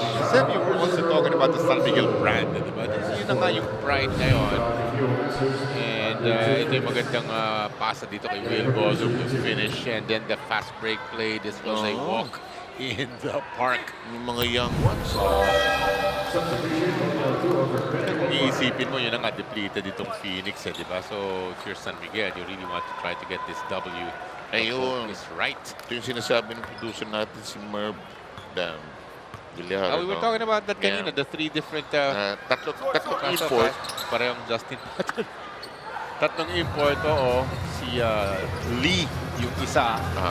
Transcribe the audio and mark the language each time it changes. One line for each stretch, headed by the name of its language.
English: Sam, you were also talking about the San Miguel brand,
Filipino: di ba? Yun na nga yung pride ngayon. And ito yung magandang pasa dito kay Will Gozo
English: to finish. And then the fast break play. This was a walk in the park.
Filipino: Yung mga young ones. Kung iisipin mo, yun ang depleted itong Phoenix, di ba?
English: So, if you're San Miguel, you really want to try to get this W.
Filipino: Ayun.
English: Is right.
Filipino: Ito yung sinasabi ng producer natin, si Merv Villar.
English: We were talking about that
Filipino: kanina,
English: the 3 different...
Filipino: tatlong import. Parehong Justin Patton. Tatlong import, si Lee, yung isa.